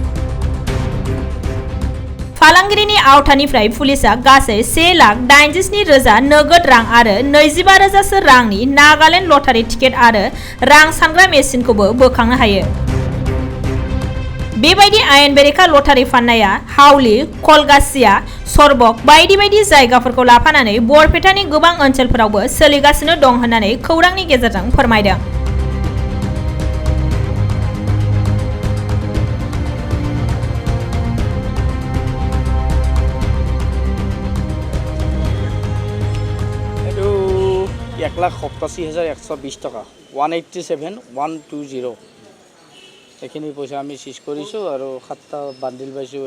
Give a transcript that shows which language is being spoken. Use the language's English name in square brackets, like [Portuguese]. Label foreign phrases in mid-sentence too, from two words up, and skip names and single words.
[Bodo] फालांगिरिनि आवथानिफ्राय पुलिसआ गासै 1,87,000 नोगोद रां आरो 25,000 रांनि नागालेण्ड लटारि टिकेट आरो रां सानग्रा मेसिनखौबो बोखांनो हायो। बेबायदि आयेन बेरेखा लटारि फाननाया हावली, कलगासिया, सरबक बायदि बायदि जायगाफोरखौ लाफानानै बरपेटानि गोबां ओनसोलफोरावबो सोलिगासिनो दं होननानै खौरांनि गेजेरजों फोरमायदों। [Assamese] এইটো 1,87,120 টকা 187,120 এইখিনি পইচা আমি চিজ কৰিছোঁ আৰু 7টা বান্ডিল পাইছোঁ।